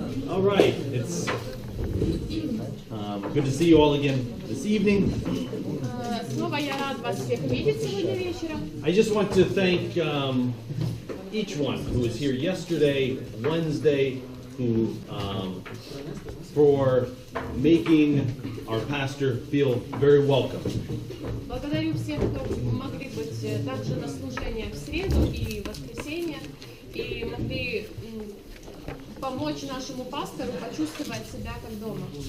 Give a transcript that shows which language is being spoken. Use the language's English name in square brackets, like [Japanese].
[English] All right, it's good to see you all again this evening. [Russian] Снова я рад вас всех видеть сегодня вечером. [English] I just want to thank each one who was here yesterday, Wednesday, who for making our pastor feel very welcome. [Russian] Благодарю всех, кто могли быть также на служениях в среду и воскресенье и могли помочь нашему пастору почувствовать себя как дома.